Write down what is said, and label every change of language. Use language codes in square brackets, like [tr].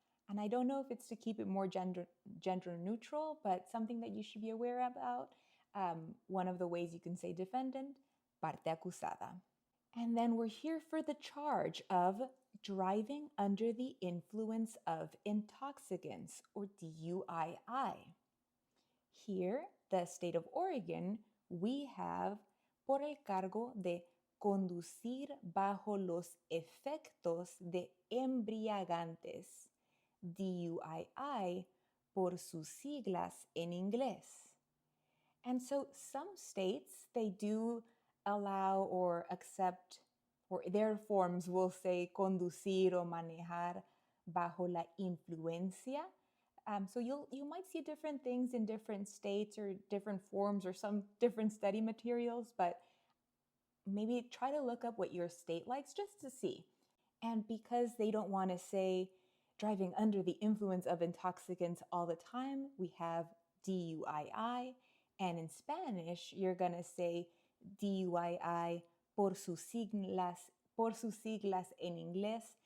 [en] And I don't know if it's to keep it more gender neutral, but something that you should be aware about. One of the ways you can say defendant, [es] parte acusada. [en] And then we're here for the charge of driving under the influence of intoxicants, or DUII. Here, the state of Oregon, we have [es] por el cargo de conducir bajo los efectos de embriagantes, DUII por sus siglas en inglés. [en] And so some states, they do allow or accept, or their forms will say [es] conducir o manejar bajo la influencia. [en] So you might see different things in different states or different forms or some different study materials, but maybe try to look up what your state likes just to see. And because they don't want to say driving under the influence of intoxicants all the time, we have DUII. And in Spanish, you're going to say [es] DUII por sus siglas en inglés.